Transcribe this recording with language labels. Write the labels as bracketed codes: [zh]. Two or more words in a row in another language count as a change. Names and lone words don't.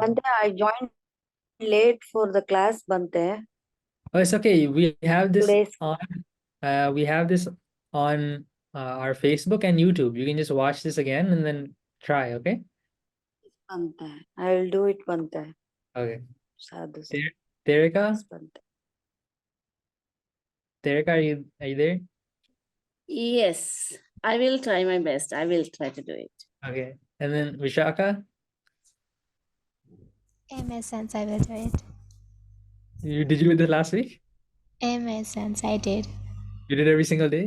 [en] Bante, I joined late for the class, Bante. Oh, it's okay. We have this Today's on. We have this on our Facebook and YouTube. You can just watch this again and then try. Okay. Bante. I will do it, Bante. Okay. Sadhu. Terica, Bante. Terica, are you there? Yes, I will try my best. I will try to do it. Okay. And then Vishaka, My sense, I will do it. did you do this last week? My sense, I did. You did every single day?